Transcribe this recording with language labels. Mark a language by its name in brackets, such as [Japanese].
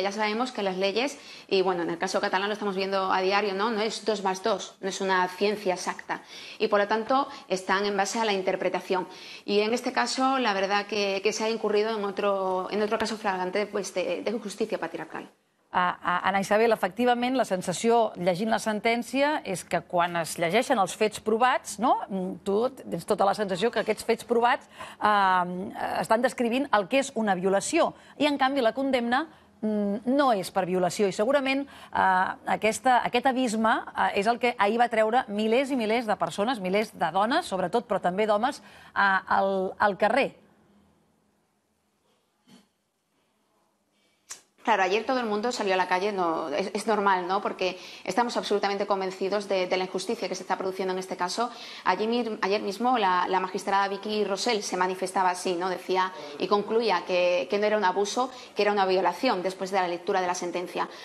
[Spanish] Ya sabemos que las leyes, y bueno, en el caso catalán lo estamos viendo a diario, no es 2 más 2, no es una ciencia exacta. Y por lo tanto están en base a la interpretación. Y en este caso, la verdad que se ha incurrido en otro caso flagrante pues, de justicia patriarcal. [Catalan] Ana Isabel, efectivament, la sensació, llegint la sentència, és que quan es llegeixen els fets provats, tu tens tota la sensació que aquests fets provats estan descrivint el que és una violació. I, en canvi, la condemna no és per violació. I segurament aquest abisme és el que ahir va treure milers i milers de persones, milers de dones, sobretot, però també d'homes, al carrer. [Spanish] Claro, ayer todo el mundo salió a la calle, es normal, ¿no? Porque estamos absolutamente convencidos de la injusticia que se está produciendo en este caso. Ayer mismo la magistrada Vicky Rosell se manifestaba así, ¿no? Decía y concluía que no era un abuso, que era una violación después de la lectura de la sentencia.